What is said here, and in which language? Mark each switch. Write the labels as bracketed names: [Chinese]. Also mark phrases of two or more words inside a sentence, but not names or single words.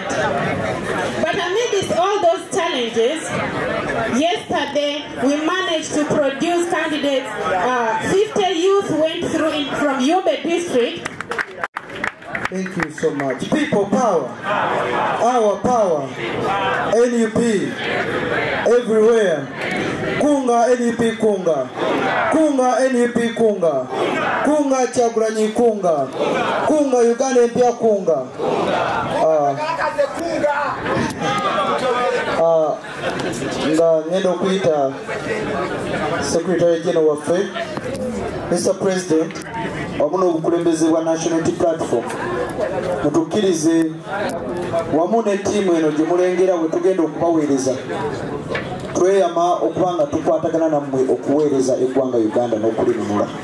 [English] But amidst all those challenges, yesterday we managed to produce candidates. 50 youth went through from Yube district. Thank you so much. People power, our power, NUP, everywhere. [Ganda] Kunga, NUP Kunga. Kunga, NUP Kunga. Kunga, Chagulanyi Kunga. Kunga, Uganda Mpya Kunga. Nga ngendo kuita [English] Secretary General [Ganda] waffe, Mr. President, wamu n'obukulembeze bwa National Unity Platform, mutukkirize wamu ne ttiimu eno gye mulengera bwe tugenda okubaweereza, tweyama okuba nga tukwatagana nammwe okuweereza eggwanga Uganda n'okulinunula.